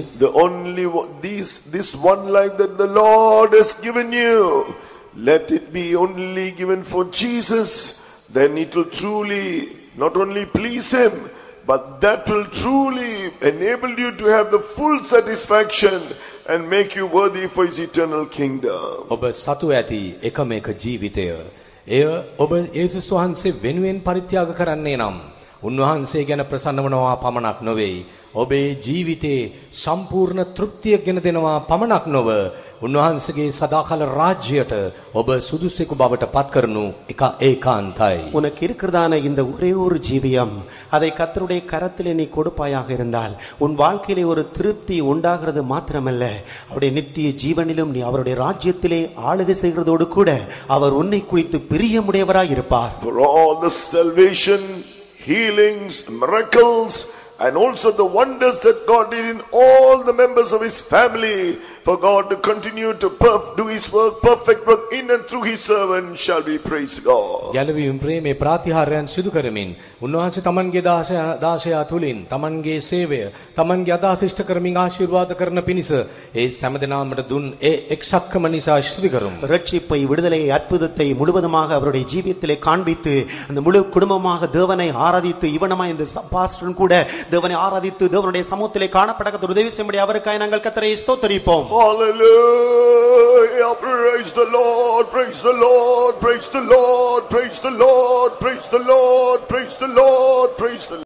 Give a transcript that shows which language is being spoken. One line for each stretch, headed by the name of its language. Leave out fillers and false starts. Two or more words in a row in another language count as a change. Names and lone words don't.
English: The only this one life that the Lord has given you, let it be only given for Jesus. Then it will truly not only please him, but that will truly enable you to have the full satisfaction and make you worthy for his eternal kingdom.
Sinhala: ඔබ සතු ඇති එකම එක ජීවිතය. එය ඔබ යේසුස් වහන්සේ වෙනුවෙන් පරිත්‍යාග කරන්නේ නම් උන්වහන්සේ ගැන ප්‍රසන්න වනවා පමණක් නොවේ. ඔබේ ජීවිතේ සම්පූර්ණ තෘප්තිය ගෙන දෙනවා පමණක් නොව උන්වහන්සේගේ සදාකාල රාජ්‍යයට ඔබ සුදුසුකු බවට පත් කරනු ඒකාන්තයි.
Tamil: உனக்கு இருக்கிறதான இந்த ஒரே ஒரு ஜீவியம், அதை கர்த்தருடைய கரத்திலே நீ கொடுப்பாயாக இருந்தால் உன் வாழ்க்கையிலே ஒரு திருப்தி உண்டாகிறது மாத்திரமல்ல, அவருடைய நித்திய ஜீவனிலும் நீ அவருடைய ராஜ்யத்திலே ஆளுகை செய்கிறதோடு கூட அவர் உன்னை குறித்து பிரியமுடையவராய் இருப்பார்.
English: For all the salvation, healings, miracles, and also the wonders that God did in all the members of his family, for God to continue to do his work, perfect work in and through his servant, shall we praise God.
Sinhala: ගැලවීම ප්‍රේමේ ප්‍රාතිහාර්යයන් සිදු කරමින් උන්වහන්සේ තමන්ගේ දාසයා තුලින් තමන්ගේ සේවය තමන්ගේ අදහස් ඉෂ්ට කරමින් ආශිර්වාද කරන පිණිස ඒ සෑමදෙනාමට දුන් ඒ එක්සත්කම නිසා ස්තුති කරමු.
Tamil: ரட்சிப்பை, விடுதலையை, அற்புதத்தை முழுவதுமாக அவருடைய ஜீவியத்திலே காண்பித்து அந்த முழு குடும்பமாக தேவனை ஆராதித்து இவனமாய் இந்த பாஸ்டரும் கூட தேவனை ஆராதித்து தேவனுடைய சமூகத்திலே காணப்படக்க உதவி செய்யும்படி அவருக்காய் நாங்கள் கர்த்தரை ஸ்தோத்திரிப்போம்.
English: Hallelujah! Praise the Lord! Praise the Lord! Praise the Lord! Praise the Lord! Praise the Lord! Praise the Lord! Praise the Lord!